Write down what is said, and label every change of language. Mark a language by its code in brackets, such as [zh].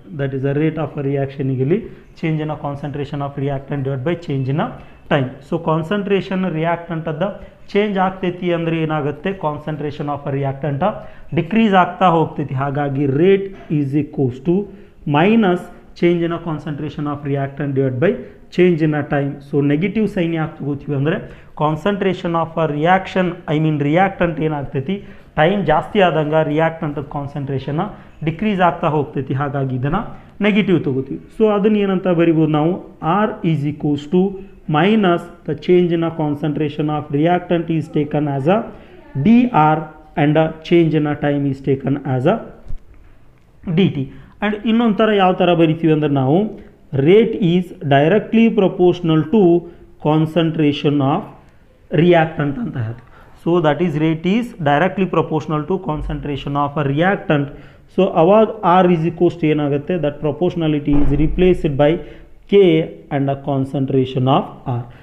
[en] That is the rate of a reaction. Change in a concentration of reactant divided by change in a time. [kn] So concentration ರಿಯಾಕ್ಟೆಂಟದ change ಆಗ್ತೈತಿ ಅಂದರೆ ಏನಾಗುತ್ತೆ, concentration of a ರಿಯಾಕ್ಟೆಂಟ decrease ಆಗ್ತಾ ಹೋಗ್ತೈತಿ. [en] ಹಾಗಾಗಿ rate is equals to minus change in a concentration of reactant divide by change in a time. [kn] So negative sign ಯಾಕೆ ತಗೋತೀವಿ ಅಂದರೆ concentration of a reaction reactant ಏನಾಗ್ತೈತಿ, time ಜಾಸ್ತಿ ಆದಂಗೆ ರಿಯಾಕ್ಟೆಂಟದ ಕಾನ್ಸಂಟ್ರೇಷನ್ ಡಿಕ್ರೀಸ್ ಆಗ್ತಾ ಹೋಗ್ತೈತಿ. ಹಾಗಾಗಿ ಇದನ್ನು ನೆಗೆಟಿವ್ ತಗೋತೀವಿ. ಸೊ ಅದನ್ನು ಏನಂತ ಬರಿಬೋದು ನಾವು, [en] R is equals to minus the change in a concentration of reactant is taken as a dr and a change in a time is taken as a dt. [kn] and ಇನ್ನೊಂದು ಥರ ಯಾವ ಥರ ಬರಿತೀವಿ ಅಂದರೆ ನಾವು [en] rate is directly proportional to concentration of reactant [kn] ಅಂತ ಹೇಳ್ತೀವಿ. [en] So that is rate is directly proportional to concentration of a reactant. So ಅವಾಗ R is equals to ಏನಾಗುತ್ತೆ, that proportionality is replaced by K and a concentration of R.